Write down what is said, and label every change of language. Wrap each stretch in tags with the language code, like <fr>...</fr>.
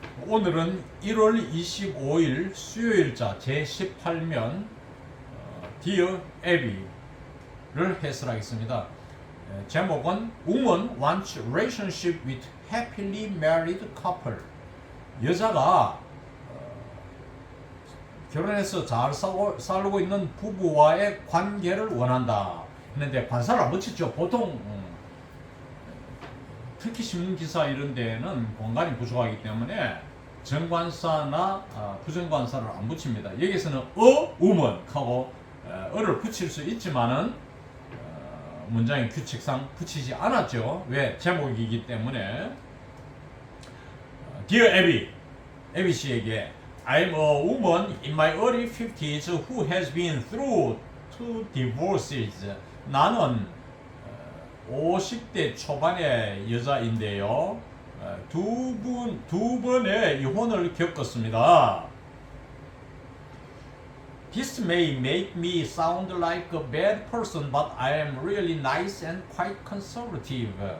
<ko>오늘은 1월 25일 수요일자 제18면 Dear Abby를 해설하겠습니다. 제목은</ko> <en>Woman wants relationship with happily married couple.</en> <ko>여자가 결혼해서 잘 살고 있는 부부와의 관계를 원한다 했는데 관사를 안 붙였죠. 보통 특히 신문기사 이런 데는 공간이 부족하기 때문에 정관사나 부정관사를 안 붙입니다. 여기서는 woman 하고 어를 붙일 수 있지만은 문장의 규칙상 붙이지 않았죠. 왜? 제목이기 때문에.</ko> <en>Dear Abby,</en> <ko>에비 씨에게</ko> <en>I'm a woman in my early 50s who has been through 2 divorces.</en> <ko>나는 50대 초반의 여자인데요. 두 번의 이혼을 겪었습니다.</ko> <en>This may make me sound like a bad person, but I am really nice and quite conservative.</en>